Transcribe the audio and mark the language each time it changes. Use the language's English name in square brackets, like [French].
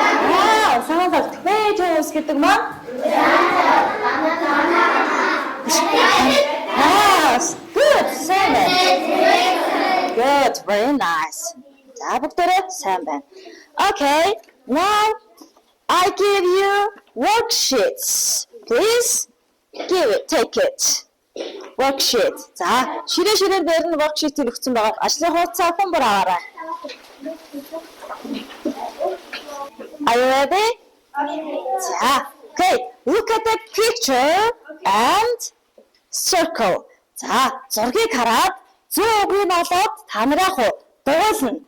[Mongolian] Wow, санаад tomatoes гэдэг маань? [English] Yes, good, seven. Good, very nice. [Mongolian] За бүгдээрээ сайн байна. [English] Okay, now I give you worksheets. Please give it, take it. Worksheet. [Mongolian] За, ширээ дээр нь worksheet-ийг өгсөн байгаа. Ажлын хуудасаа хүн бүр аваарай. [English] Are you ready? [Mongolian] За, [English] okay. Look at the picture and circle. [Mongolian] За, зургийг хараад зүүн үгийг нь олоод та нараа дугуулна.